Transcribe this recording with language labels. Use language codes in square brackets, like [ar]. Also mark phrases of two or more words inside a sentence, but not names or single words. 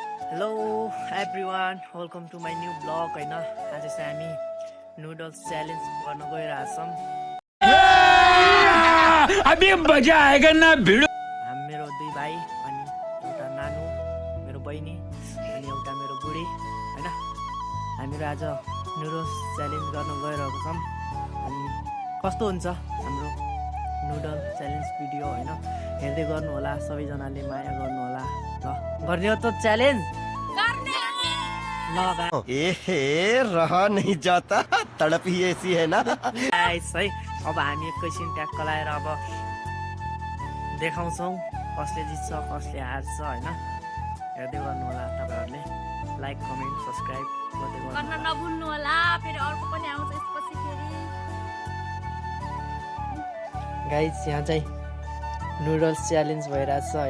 [en] Hello everyone, welcome to my new blog होइन। [ne] आज चाहिँ हामी [en] noodles challenge [ne] गर्न गइरहेछौँ। [hi] अभी मजा आएगा ना भिडो। [ne] हामी मेरो दुई भाइ अनि एउटा नानु मेरो बहिनी अनि एउटा मेरो बुढी होइन। हामीहरू आज [en] noodles challenge [ne] गर्न गइरहेको छौँ। अनि कस्तो हुन्छ हाम्रो [en] noodle challenge video [ne] होइन, हेर्दै गर्नु होला। सबैजनाले माया गर्नु होला। ल गर्ने हो त च्यालेन्ज। [hi] रहा नहीं जाता, तड़प ही ऐसी है ना। गाइस है, [ne] अब हामी एकैछिन ट्याक्क लाएर अब देखाउँछौँ कसले जित्छ कसले हार्छ होइन। हेर्दै गर्नु होला तपाईँहरूले। [en] like comment subscribe [ne] गर्दै गर्नु गर्न नभुल्नु होला। फेरि अर्को पनि आउँछ यसपछि फेरि। गाइस यहाँ चाहिँ [en] noodles challenge [ne] भइरहेछ होइन।